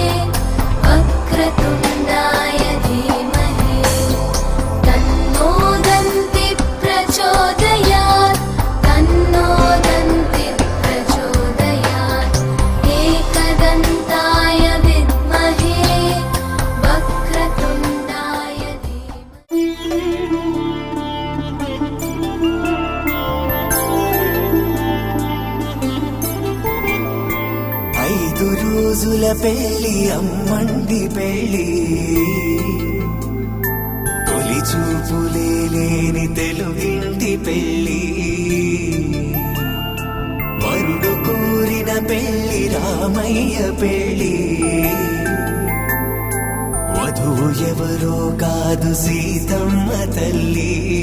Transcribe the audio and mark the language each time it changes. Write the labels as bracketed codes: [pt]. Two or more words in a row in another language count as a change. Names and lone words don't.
[sa] वक्रतुण्डाय धीमहि तन्नो दन्तिः प्रचोदयात् तन्नो दन्तिः प्रचोदयात् एकदन्ताय विद्महे वक्रतुण्डाय धीमहि [te] ఐదు రోజుల పెళ్లి అమ్మండి పెళ్లి తొలి చూపులే లేని తెలుగింటి పెళ్లి వరుడు కోరిన పెళ్లి రామయ్య పెళ్లి వధువు ఎవరో కాదు సీతమ్మ తల్లి